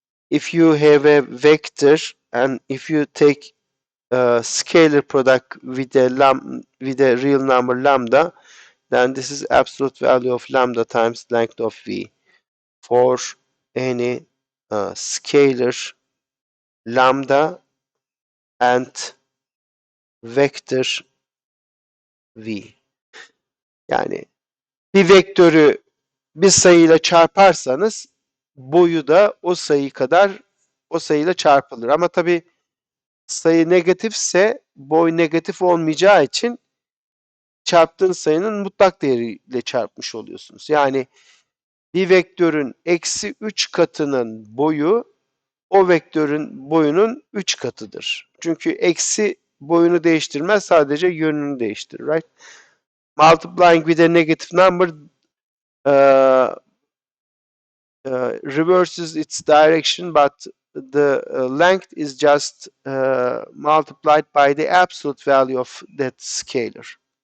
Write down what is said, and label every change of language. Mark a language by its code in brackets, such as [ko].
[en] If you have a vector and if you take a scalar product with a real number lambda, then this is absolute value of lambda times length of V for any scalar lambda and vector V. [tr] Yani bir vektörü bir sayıyla çarparsanız boyu da o sayıyla çarpılır. Ama tabii sayı negatifse boy negatif olmayacağı için çarptığın sayının mutlak değeriyle çarpmış oluyorsunuz. Yani bir vektörün eksi 3 katının boyu o vektörün boyunun 3 katıdır. Çünkü eksi boyunu değiştirmez, sadece yönünü değiştirir, right? [en] Multiplying with a negative number uh, reverses its direction, but the length is just multiplied by the absolute value of that scalar.